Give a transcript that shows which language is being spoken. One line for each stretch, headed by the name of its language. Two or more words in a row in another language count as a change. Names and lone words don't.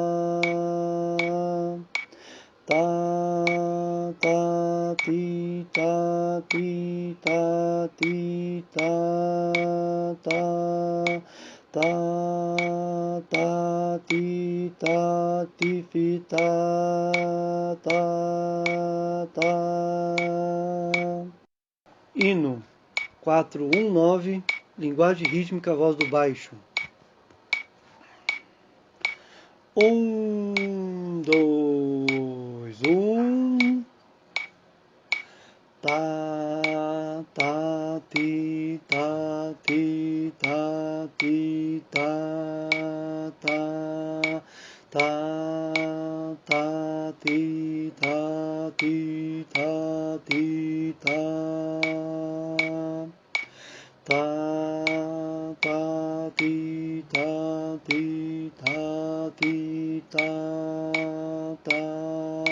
Portuguese: Tá, tá, ti, tá, ti, tá, ti, tá, tá. Tá, tá, ti, tá, ti, fi, tá, tá. Hino 419, linguagem rítmica, voz do baixo. 1, 2, 1. Tá, tá, ti, tá, ti, tá, ti, tá, tá. Tá, tá, ti, tá, ti, tá, ti, tá. Tá, tá, ti, tá, ti, tá, ti, tá, tá.